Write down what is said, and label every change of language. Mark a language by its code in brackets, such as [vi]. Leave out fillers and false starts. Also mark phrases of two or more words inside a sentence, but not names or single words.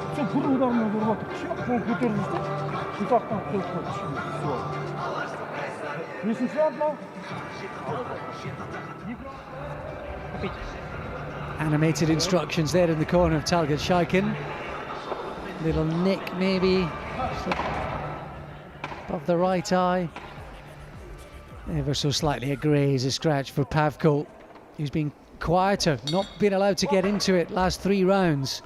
[kk] Сен бір удармен ұрып отыр, кішкене қол көтеріп жүрсің, бұтақтан қойып қойып кішкене. Нешінші раунд мынау? [en] Animated instructions there in the corner of Talgat Shaiken. Little nick maybe above the right eye. Ever so slightly a graze, a scratch for Pavkov, who's been quieter, not being allowed to get into it last 3 rounds.